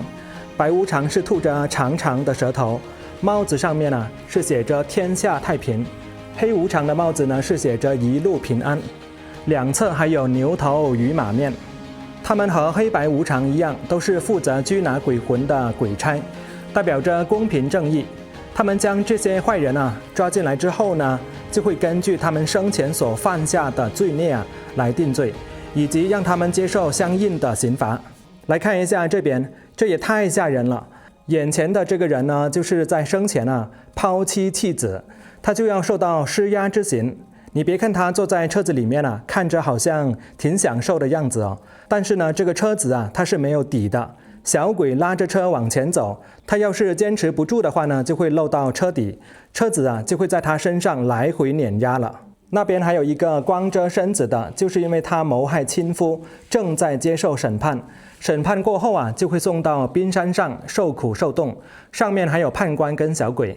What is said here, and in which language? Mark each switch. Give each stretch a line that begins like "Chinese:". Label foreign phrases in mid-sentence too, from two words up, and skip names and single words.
Chinese: 白無常是吐着長長的舌頭，帽子上面啊是寫着天下太平，黑無常的帽子呢是寫着一路平安，兩側還有牛頭與馬面。他們和黑白無常一樣，都是負責拘拿鬼魂的鬼差，代表着公平正義。他們將這些壞人啊抓進來之後呢，就會根據他們生前所犯下的罪孽啊來定罪，以及讓他們接受相應的刑罰。來看一下這邊，這也太嚇人了。眼前的這個人呢，就是在生前啊拋妻棄子，他就要受到施壓之刑。你別看他坐在車子裡面啊，看着好像挺享受的樣子哦，但是呢，這個車子啊它是沒有底的，小鬼拉着車往前走，他要是堅持不住的話呢，就會漏到車底，車子啊就會在他身上來回碾壓了。那邊還有一個光着身子的，就是因為他謀害親夫，正在接受審判。審判過後啊，就會送到冰山上受苦受凍，上面還有判官跟小鬼。